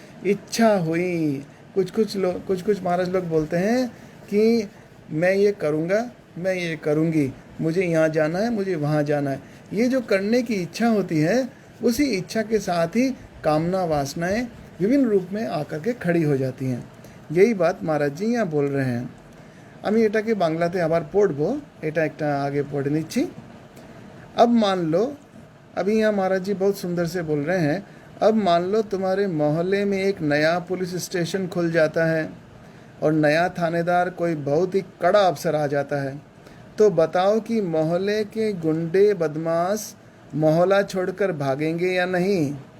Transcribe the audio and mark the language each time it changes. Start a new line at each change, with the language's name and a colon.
Hindi: इच्छा हुई, कुछ महाराज लोग बोलते हैं कि मैं ये करूँगा, मैं ये करूँगी, मुझे यहाँ जाना है, मुझे वहाँ जाना है। ये जो करने की इच्छा होती है, उसी इच्छा के साथ ही कामना वासनाएं विभिन्न रूप में आकर के खड़ी हो जाती हैं। यही बात महाराज जी यहाँ बोल रहे हैं।
Bangla: আমি এটাকে বাংলাতে আবার পড়বো, এটা একটা
Hindi: आगे पढ़
Bangla: নিচ্ছি।
Hindi: अब मान लो, अभी यहाँ महाराज जी बहुत सुंदर से बोल रहे हैं, अब मान लो तुम्हारे मोहल्ले में एक नया पुलिस स्टेशन खुल जाता है और नया थानेदार कोई बहुत ही कड़ा अफसर आ जाता है, तो बताओ कि मोहल्ले के गुंडे बदमाश मोहल्ला छोड़कर भागेंगे या नहीं।